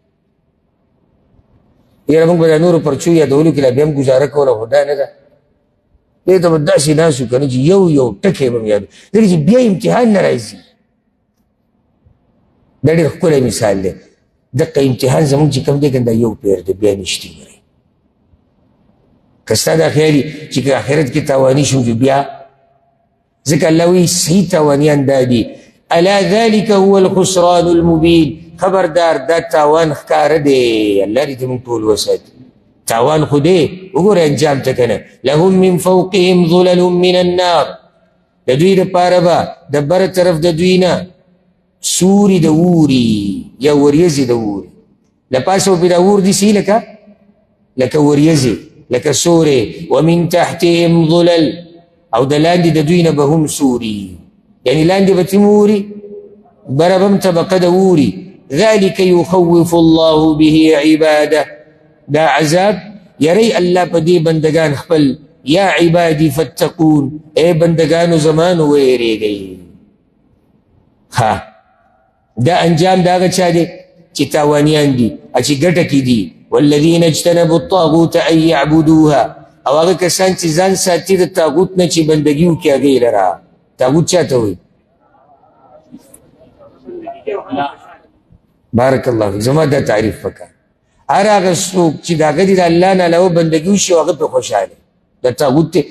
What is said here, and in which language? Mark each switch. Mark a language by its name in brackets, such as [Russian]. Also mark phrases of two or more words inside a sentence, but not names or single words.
[Pashto] یاره موږ به دا نورو پرچو یادولو کې لا بیا هم ګزاره کوله خو دا نه ده دې ته به داسې ناست وو که نه چې یو ټکی به م یادو ځکه چې بیا امتحان نه راځي دا ډېر ښکلی مثال دی دقه امتحان زمونږ چې کوم دی که دا یو پیر دی بیا نشتي ګورئ که ستا دا خیالي چې که آخرت کې تاواني شو بیا ځکه الله وایي صحیح تاوانیان دا دي [Arabic] الا ذلك هو الخسران المبین [Pashto] خبردار دا تاوان ښکاره دی الله دې ته موږ ټول وساتي تاوان خو دی وګوره انجام ته که نه [Arabic] لهم من فوقهم ظلل من النار [Pashto] د دوی دپاره به د بره طرف د دوی نه سوري د اوري یا وریځې د اوري له پاسه به د اور دي لکه وریځې لکه سورې [Arabic] ومن تحتهم ظلل [Pashto] او د لاندې د دوی نه به هم سوري یعنی لاندې به تم اوري بره به هم طبقه د اوري [Arabic] ذلك يخوف الله به عباده [Pashto] دا عذاب یری الله په دې بندگان خپل [Arabic] یا عبادی فتقون [Pashto] اے بندگانو زمانو ویریږئ دا انجام دا هغه چا دی چې تاوانیان دي چې ګټه کې دي. [Arabic] والذین اجتنبوا الطاغوت ان یعبدوها، [Pashto] او هغه کسان چې ځان ساتي د طاغوت نه چې بندګي وکړي هغې لره. طاغوت چا ته وایي؟ [Arabic] بارک الله فیک. [Pashto] زما دا تعریف وکړه. هر هغه څوک چې د هغه د الله نه علاوه بندګي وشي هغه پرې خوشحاله د طاغوت دی.